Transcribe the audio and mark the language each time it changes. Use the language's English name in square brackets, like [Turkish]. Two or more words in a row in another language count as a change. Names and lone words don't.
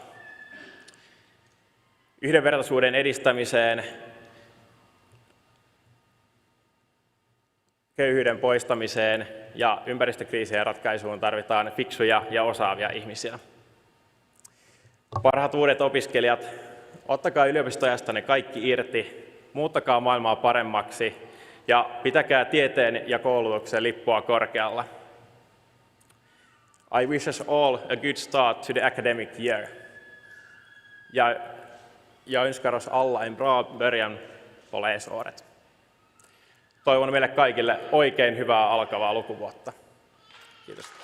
[Finnish] Yhdenvertaisuuden edistämiseen, köyhyyden poistamiseen ja ympäristökriisien ratkaisuun tarvitaan fiksuja ja osaavia ihmisiä. Parhaat uudet opiskelijat, ottakaa yliopistoajastanne kaikki irti, muuttakaa maailmaa paremmaksi ja pitäkää tieteen ja koulutuksen lippua korkealla. [English] I wish us all a good start to the academic year. [Swedish] Jag önskar oss alla en bra början på läsåret. [Finnish] Toivon meille kaikille oikein hyvää alkavaa lukuvuotta. Kiitos.